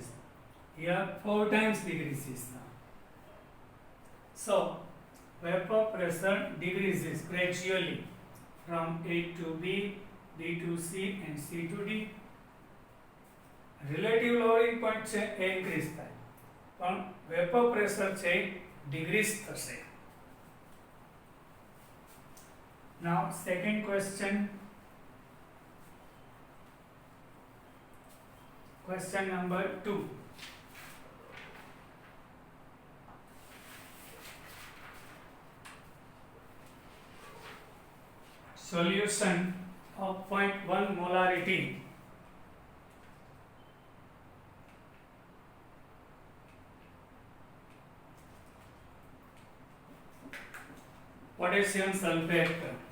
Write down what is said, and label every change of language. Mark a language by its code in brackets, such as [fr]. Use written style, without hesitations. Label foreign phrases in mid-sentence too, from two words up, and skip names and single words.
[en] Here 4 times decreases. So vapor pressure decreases gradually from A to B, B to C and C to D. Relative lowering point [gu] છે એ [en] increase [gu] થાય પણ [en] vapor pressure છે decrease થશે. Now second question. Question number 2. Solution of 0.1 molarity potassium sulfate.